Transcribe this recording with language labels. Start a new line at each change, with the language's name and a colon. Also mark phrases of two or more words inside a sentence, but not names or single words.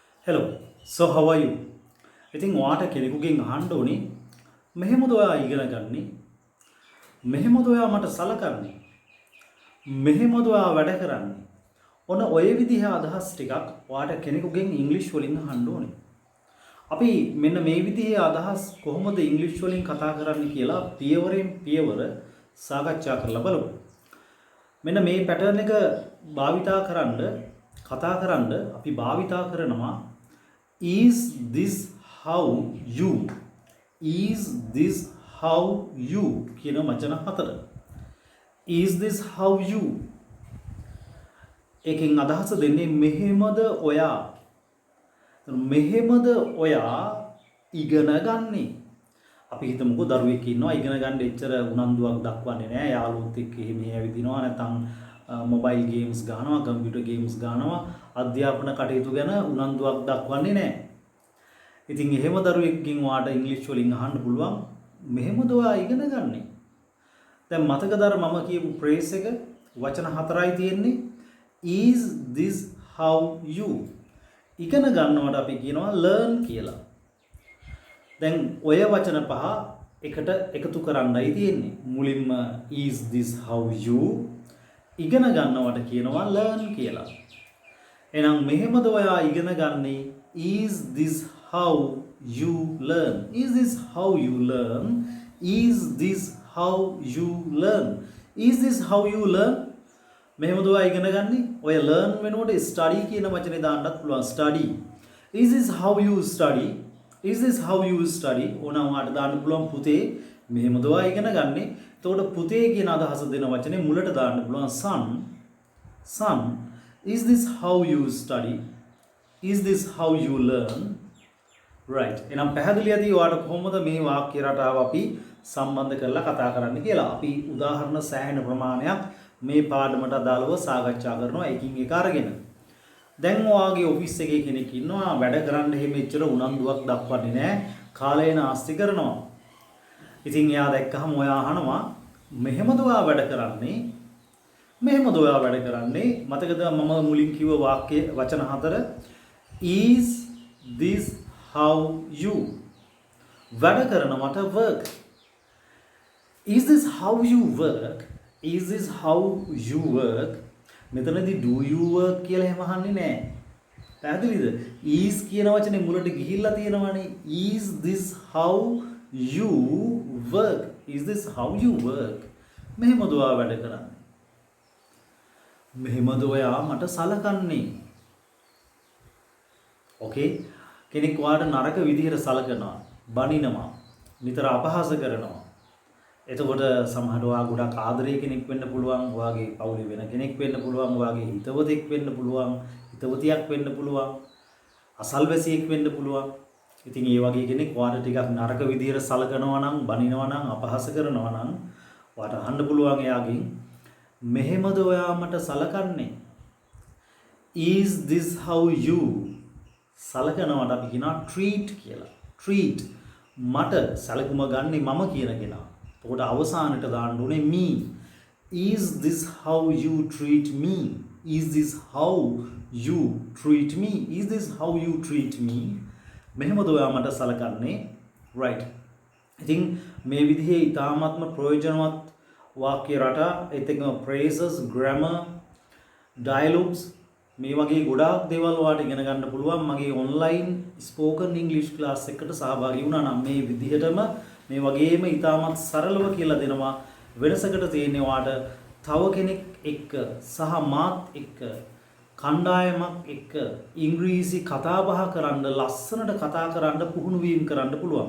English: Hello. So how are you?
Sinhala: ඉතින් ඔයාට කෙනෙකුගෙන් අහන්න ඕනේ මෙහෙමද ඔයා ඉගෙන ගන්නේ? මෙහෙමද ඔයා මට සලකන්නේ? මෙහෙමද ඔයා වැඩ කරන්නේ? ඔන්න ඔය විදිහේ අදහස් ටිකක් ඔයාට කෙනෙකුගෙන් ඉංග්‍රීසි වලින් අහන්න ඕනේ. අපි මෙන්න මේ විදිහේ අදහස් කොහොමද ඉංග්‍රීසි වලින් කතා කරන්නේ කියලා පියවරෙන් පියවර සාකච්ඡා කරලා බලමු. මෙන්න මේ පැටර්න් එක භාවිතා කරන්න කතා කරන්න අපි භාවිතා කරනවා
English: is this how you is this how you
Sinhala: කියන වචන හතර.
English: is this how you
Sinhala: එකෙන් අදහස දෙන්නේ මෙහෙමද ඔයා මෙහෙමද ඔයා ඉගෙන ගන්නේ. අපි හිතමුකෝ දරුවෙක් ඉන්නවා ඉගෙන ගන්න එච්චර උනන්දුවක් දක්වන්නේ නැහැ. යාළුවොත් එක්ක එහෙම ඇවිදිනවා නැත්නම්
English: mobile games
Sinhala: ගහනවා
English: computer games
Sinhala: ගහනවා අධ්‍යාපන කටයුතු ගැන උනන්දුවක් දක්වන්නේ නැහැ. ඉතින් එහෙම දරුවෙක්ගෙන් ඔයාට ඉංග්‍රීසි වලින් අහන්න පුළුවන් මෙහෙමද ඔයා ඉගෙන ගන්නේ. දැන් මතකද අර මම කියපු ෆ්‍රේස් එක වචන හතරයි තියෙන්නේ.
English: is this how you
Sinhala: ඉගෙන ගන්නවට අපි කියනවා learn කියලා. දැන් ඔය වචන පහ එකට එකතු කරන්නයි තියෙන්නේ. මුලින්ම
English: is this how you
Sinhala: ඉගෙන ගන්නවට කියනවා learn කියලා. එහෙනම් මෙහෙමද ඔයා ඉගෙන ගන්නේ
English: is this how you learn. is this how you learn. is this how you learn. is this how you learn.
Sinhala: මෙහෙමද ඔයා ඉගෙන ගන්නේ. ඔය learn වෙනකොට study කියන වචනේ දාන්නත් පුළුවන්.
English: study. is this how you study. is this how you study.
Sinhala: ඕනම් ඔයාට දාන්න පුළුවන් පුතේ මෙහෙමද ඔයා ඉගෙන ගන්නේ. එතකොට පුතේ කියන අදහස දෙන වචනේ මුලට දාන්න පුළුවන් son.
English: son. is this how you study. is this how you learn. right.
Sinhala: එහෙනම් පැහැදිලියදී ඔයාලට කොහොමද මේ වාක්‍ය රටාව අපි සම්බන්ධ කරලා කතා කරන්න කියලා. අපි උදාහරණ සෑහෙන ප්‍රමාණයක් මේ පාඩමට අදාළව සාකච්ඡා කරනවා එකින් එක අරගෙන. දැන් ඔයාගේ ඔෆිස් එකේ කෙනෙක් ඉන්නවා වැඩ කරන්න එහෙම එච්චර උනන්දුවක් දක්වන්නේ නැහැ. කාලය නාස්ති කරනවා. ඉතින් එයා දැක්කහම ඔයා අහනවා මෙහෙමද ඔයා වැඩ කරන්නේ? මෙහෙමද ඔයා වැඩ කරන්නේ? මතකද මම මුලින් කිව්ව වාක්‍ය වචන හතර
English: is this how you
Sinhala: වැඩ කරනවට work.
English: is this how you work. is this how you work.
Sinhala: මෙතනදී
English: do you work
Sinhala: කියලා එහෙම අහන්නේ නැහැ. පැහැදිලිද? is කියන වචනේ මුලට ගිහිල්ලා තියෙනවානේ.
English: is this how you work. is this how you work.
Sinhala: මෙහෙමද ඔයා වැඩ කරන්නේ? මෙහෙමද ඔයා මට සලකන්නේ? ඕකේ. කෙනෙක් ඔයාට නරක විදිහට සලකනවා, බනිනවා, නිතර අපහාස කරනවා. එතකොට සමහරව ඔයා ගොඩක් ආදරේ කෙනෙක් වෙන්න පුළුවන්, ඔයාගේ පවුලේ වෙන කෙනෙක් වෙන්න පුළුවන්, ඔයාගේ හිතවතෙක් වෙන්න පුළුවන්, හිතවතියක් වෙන්න පුළුවන්, අසල්වැසියෙක් වෙන්න පුළුවන්. ඉතින් ඒ වගේ කෙනෙක් ඔයාට ටිකක් නරක විදිහට සලකනවා නම්, බනිනවා නම්, අපහාස කරනවා නම් ඔයාට අහන්න පුළුවන් එයාගෙන් මෙහෙමද ඔයා මට සලකන්නේ?
English: is this how you
Sinhala: සලකනවට අපි කියනවා treat කියලා. treat මට සලකුම ගන්නේ මම කියන කෙනා. එතකොට අවසානට දාන්න ඕනේ
English: me. is this how you treat me. is this how you treat me. is this how you treat me.
Sinhala: මෙහෙමද ඔයා මට සලකන්නේ? right. ඉතින් මේ විදිහේ ඊ타මාත්ම ප්‍රයෝජනවත් වාක්‍ය රටා එතෙක්ම
English: phrases, grammar, dialogues
Sinhala: මේ වගේ ගොඩාක් දේවල් ඔයාලට ඉගෙන ගන්න පුළුවන් මගේ
English: online spoken english class
Sinhala: එකකට සහභාගී වුණා නම්. මේ විදිහටම මේ වගේම ඊටමත් සරලව කියලා දෙනවා. වෙනසකට තියෙන්නේ ඔයාට තව කෙනෙක් එක්ක සහ මාත් එක්ක කණ්ඩායමක් එක්ක ඉංග්‍රීසි කතා බහ කරන්න, ලස්සනට කතා කරන්න, පුහුණු වීම කරන්න පුළුවන්.